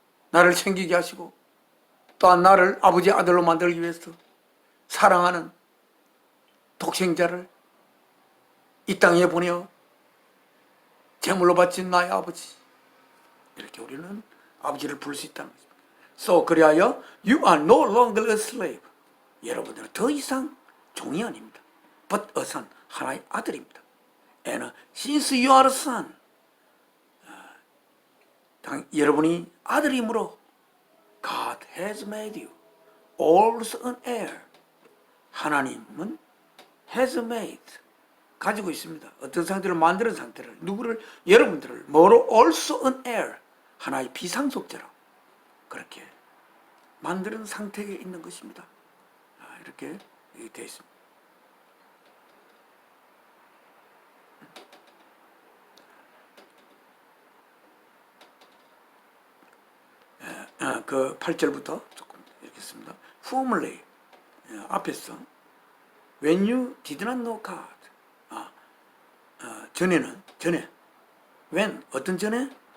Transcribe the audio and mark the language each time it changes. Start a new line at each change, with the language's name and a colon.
Korean: 나를 생기게 하시고 또한 나를 아버지 아들로 만들기 위해서 사랑하는 독생자를 이 땅에 보내어 제물로 바친 나의 아버지, 이렇게 우리는 아버지를 부를 수 있다는 것입니다.
English: So
Korean: 그리하여
English: you are no longer a slave.
Korean: 여러분들은 더 이상 종이 아닙니다.
English: But a son,
Korean: 하나의 아들입니다.
English: And since you are a son,
Korean: 여러분이 아들이므로
English: God has made you also an heir.
Korean: 하나님은
English: has made,
Korean: 가지고 있습니다. 어떤 상태를 만드는 상태를, 누구를, 여러분들을 뭐로
English: also an heir,
Korean: 하나의 비상속자로 그렇게 만드는 상태에 있는 것입니다. 이렇게 되어 있습니다. 그 8절부터 조금 읽겠습니다.
English: Formerly,
Korean: 앞에서
English: When you did not know God,
Korean: 전에
English: When,
Korean: 어떤 전에?